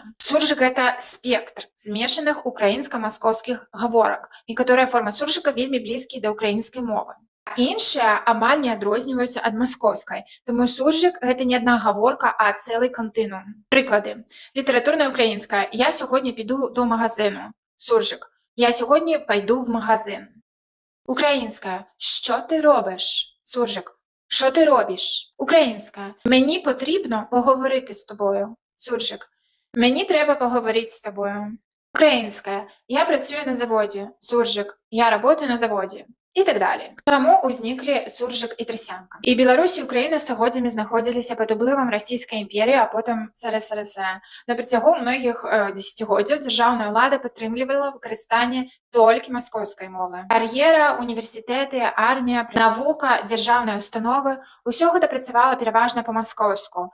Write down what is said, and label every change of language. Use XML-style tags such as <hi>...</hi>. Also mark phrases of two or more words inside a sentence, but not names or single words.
<be>Суржык – гэта спектр змешаных украінска-маскоўскіх гаворак. Некаторыя формы суржыка вельмі блізкія да ўкраінскай мовы. Іншыя амаль не адрозніваюцца ад маскоўскай, таму суржык – гэта не адна гаворка, а цэлы кантынуум. Прыклады. Літаратурная украінская.</be> <uk>Я сягоння піду до магазину. Суржык. Я сьогодні пайду в магазин. Українська. Що ти робиш? Суржик. Що ти робиш? Українська. Мені потрібно поговорити з тобою. Суржик. Мені треба поговорити з тобою. Українська. Я працюю на заводі. Суржик. Я работаю на заводі. І так далі.</uk> <be>Чаму узніклі суржык і трасянка? І Беларусь і Украіна стагоддзямі знаходзіліся пад уплывам расійскай імперіі, а потым СРСР. На працягу многіх дзесяцігоддзяў дзяржаўная ўлада падтрымлівала выкарыстанне толькі маскоўскай мовы. Кар'ера, універсітэты, армія, навука, дзяржаўныя установы – усё гэта працавала пераважна па-маскоўску.</be>